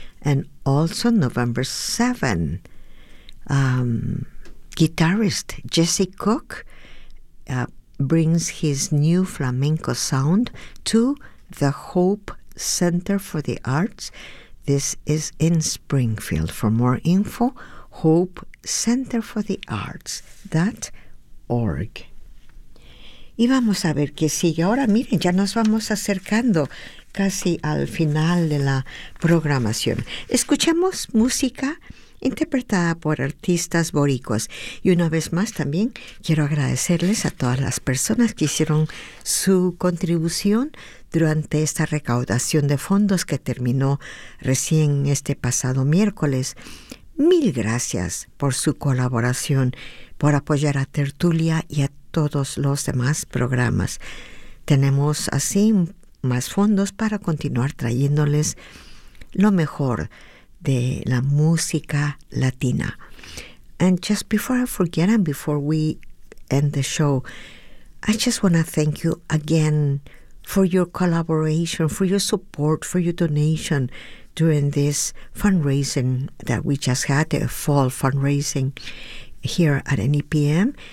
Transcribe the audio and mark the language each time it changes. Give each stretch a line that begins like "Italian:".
English: And also November 7, guitarist Jesse Cook brings his new flamenco sound to the Hope Center for the Arts. This is in Springfield. For more info, Hope Center for the Arts.
Spanish: org. Y vamos a ver qué sigue. Ahora miren, ya nos vamos acercando casi al final de la programación. Escuchemos música interpretada por artistas boricuas. Y una vez más también quiero agradecerles a todas las personas que hicieron su contribución durante esta recaudación de fondos que terminó recién este pasado miércoles. Mil gracias por su colaboración, por apoyar a Tertulia y a todos los demás programas. Tenemos así más fondos para continuar trayéndoles lo mejor de la música latina.
English: And just before I forget and before we end the show, I just want to thank you again for your collaboration, for your support, for your donation during this fundraising that we just had, a fall fundraising here at NEPM.